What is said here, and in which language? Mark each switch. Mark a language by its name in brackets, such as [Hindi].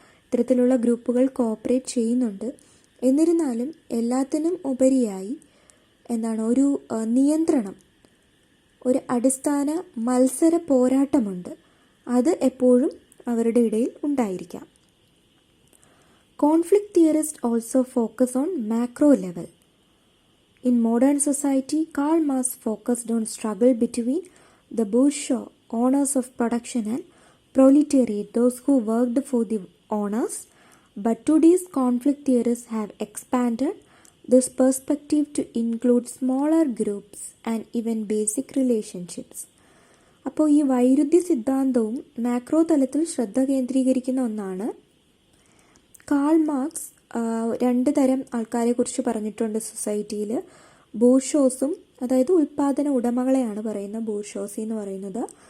[Malayalam] ഇത്തരത്തിലുള്ള ഗ്രൂപ്പുകൾ കോഓപ്പറേറ്റ് ചെയ്യുന്നുണ്ട്. എന്നിരുന്നാലും എല്ലാത്തിനും ഉപരിയായി എന്താണ്, ഒരു നിയന്ത്രണം, ഒരു അടിസ്ഥാന മത്സര പോരാട്ടമുണ്ട്. അത് എപ്പോഴും അവരുടെ ഇടയിൽ ഉണ്ടായിരിക്കാം. [English] Conflict theorist also focus on macro level. In modern society, Karl Marx focused on struggle between the bourgeois, owners of production, and proletariat, those who worked for the owners. But today's conflict theorists have expanded this perspective to include smaller groups and even basic relationships. [Malayalam] അപ്പോൾ ഈ വൈരുദ്ധ്യ സിദ്ധാന്തവും macro തലത്തിൽ ശ്രദ്ധ കേന്ദ്രീകരിക്കുന്ന ഒന്നാണ്. Karl Marx രണ്ട് തരം ആൾക്കാരെ കുറിച്ച് പറഞ്ഞിട്ടുണ്ട് സൊസൈറ്റിയിൽ. ബൂർഷോസും, അതായത് ഉൽപ്പാദന ഉടമകളെയാണ് പറയുന്നത് ബൂർഷോസി എന്ന് പറയുന്നത്.